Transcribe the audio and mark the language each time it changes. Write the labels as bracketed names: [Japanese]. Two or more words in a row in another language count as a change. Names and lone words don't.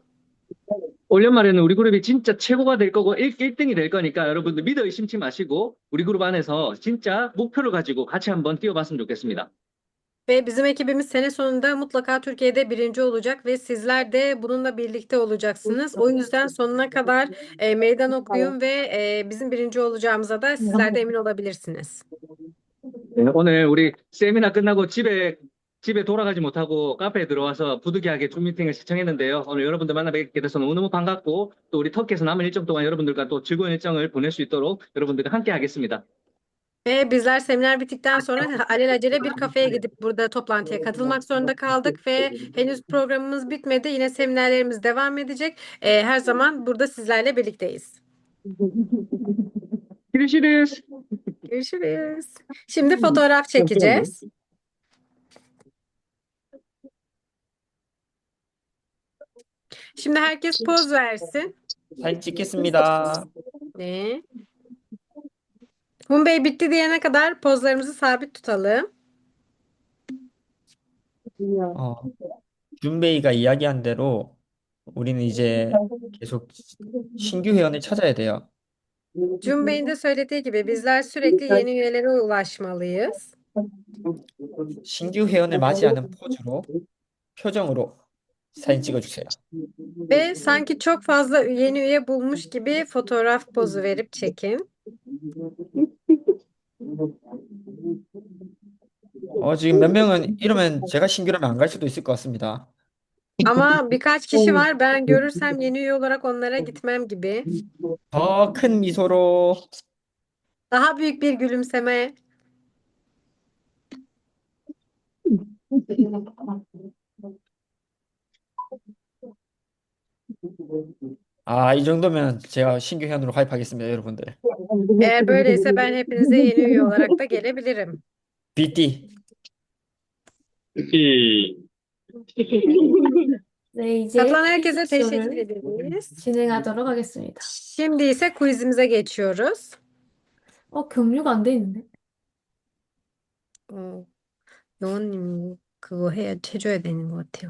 [Korean] 올 연말에는 우리 그룹이 진짜 최고가 될 거고 1등이 될 거니까 여러분들 믿어 의심치 마시고 우리 그룹 안에서 진짜 목표를 가지고 같이 한번 뛰어봤으면 좋겠습니다. [Turkish] Ve bizim ekibimiz sene sonunda mutlaka Türkiye'de birinci olacak ve sizler de bununla birlikte olacaksınız. O yüzden sonuna kadar meydan okuyun ve bizim birinci olacağımıza da sizler de emin olabilirsiniz. [Korean] 네, 오늘 우리 세미나 끝나고 집에 돌아가지 못하고 카페에 들어와서 부득이하게 줌 미팅을 시청했는데요. 오늘 여러분들 만나 뵙게 돼서 너무너무 반갑고 또 우리 터키에서 남은 일정 동안 여러분들과 또 즐거운 일정을 보낼 수 있도록 여러분들과 함께 하겠습니다. [Turkish] Ve bizler seminer bittikten sonra alelacele bir kafeye gidip burada toplantıya katılmak zorunda kaldık ve henüz programımız bitmedi. Yine seminerlerimiz devam edecek. Her zaman burada sizlerle birlikteyiz. Görüşürüz. Görüşürüz. Şimdi fotoğraf çekeceğiz. Şimdi herkes poz versin. [Korean] 사진 찍겠습니다. [Turkish] Ne? Bey bitti diyene kadar pozlarımızı sabit tutalım. [Korean] 어, 준베이가 이야기한 대로 우리는 이제 계속 신규 회원을 찾아야 돼요. [Turkish] Bey'in de söylediği gibi bizler sürekli yeni üyelere ulaşmalıyız. [Korean] 신규 회원을 맞이하는 포즈로, 표정으로 사진 찍어주세요. [Turkish] Ve sanki çok fazla yeni üye bulmuş gibi fotoğraf pozu verip çekin. [Korean] 지금 몇 명은 이러면 제가 신규라면 안 갈 수도 있을 것 같습니다. [Turkish] Ama birkaç kişi var ben görürsem yeni üye olarak onlara gitmem gibi. [Korean] 더 큰 미소로 [Turkish] Daha büyük bir gülümseme. [Korean] 이 정도면 제가 신규 회원으로 가입하겠습니다, 여러분들. [Turkish] Eğer böyleyse ben hepinize yeni üye olarak da gelebilirim. BT. [Korean] 네, 이제 [Turkish] Katılan herkese [Korean] 퀴즈 [Turkish] teşekkür [Korean] 쇼를 [Turkish] ederiz. [Korean] 진행하도록 하겠습니다. [Turkish] Şimdi ise quizimize geçiyoruz. [Korean] 경류가 안 돼 있는데. 영원님 그거 해줘야 되는 것 같아요.